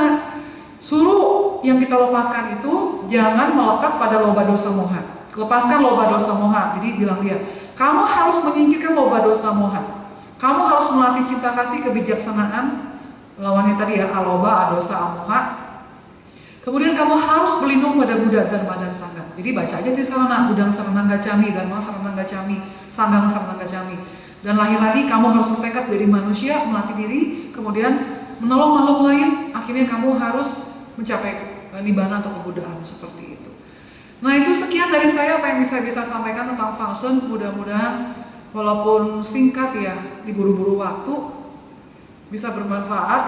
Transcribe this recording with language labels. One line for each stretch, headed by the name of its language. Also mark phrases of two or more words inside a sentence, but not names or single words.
Indonesian: Suruh yang kita lepaskan itu jangan melekat pada
Pali: loba dosa moha.
Indonesian: Lepaskan
Pali: loba dosa moha.
Indonesian: Jadi bilang dia, kamu harus menyingkirkan
Pali: loba dosa moha.
Indonesian: Kamu harus melatih cinta kasih, kebijaksanaan, lawannya tadi ya,
Pali: aloba, adosa, amoha.
Indonesian: Kemudian kamu harus berlindung pada Buddha, Dharma, dan Sangha. Jadi baca aja Tisarana,
Pali: Buddhang Saranang Gacchami, Dharma Saranang Gacchami, Sanghang Saranang Gacchami.
Indonesian: Dan lagi-lagi kamu harus bertekad jadi manusia, melatih diri, kemudian menolong makhluk lain. Akhirnya kamu harus mencapai nibbana atau kebudaan seperti itu. Nah itu sekian dari saya apa yang bisa sampaikan tentang Fangsen. Mudah-mudahan walaupun singkat ya, diburu-buru waktu, bisa bermanfaat.